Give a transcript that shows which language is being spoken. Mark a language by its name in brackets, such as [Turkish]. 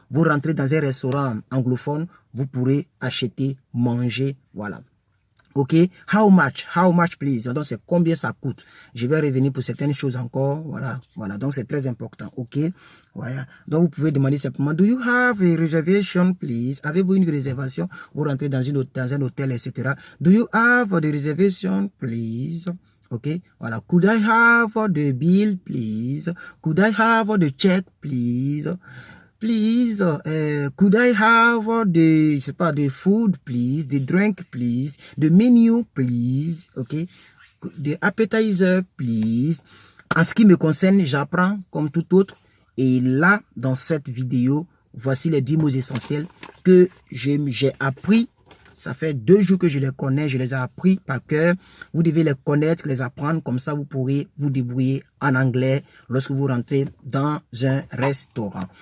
[French] Vous rentrez dans un restaurant anglophone, vous pourrez acheter, manger, voilà. [English] Ok, how much please. [French] Donc c'est combien ça coûte. Je vais revenir pour certaines choses encore. Voilà. Donc c'est très important. Ok, voilà. Donc vous pouvez demander simplement, [English] do you have a reservation please? [French] Avez-vous une réservation? Vous rentrez dans un hôtel, etc. [English] Do you have the reservation please? Ok, voilà. Could I have the bill please? Could I have the check please? Please, could I have the food, please, the drink, please, the menu, please, ok, the appetizer, please. [French] En ce qui me concerne, j'apprends comme tout autre. Et là, dans cette vidéo, voici les 10 mots essentiels que j'ai appris. Ça fait 2 jours que je les connais, je les ai appris par cœur. Vous devez les connaître, les apprendre, comme ça vous pourrez vous débrouiller en anglais lorsque vous rentrez dans un restaurant.